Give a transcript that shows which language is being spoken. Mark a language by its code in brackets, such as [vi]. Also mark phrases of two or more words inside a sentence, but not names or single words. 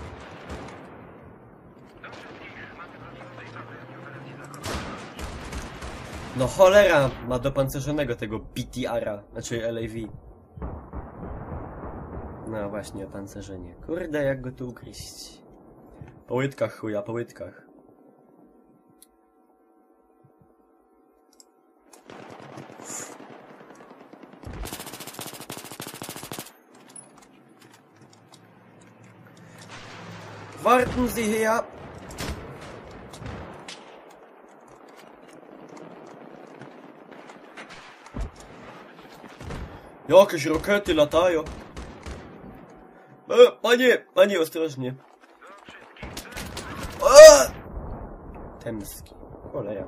[pl] No cholera ma dopancerzonego tego BTR-a, znaczy LAV. No właśnie, opancerzenie. Kurde, jak go tu ugryźć. Po łydkach chuja, po łydkach. [de] Warten Sie hier! [pl] Jakieś rokety latają. Panie, ostrożnie. Temski. Cholera.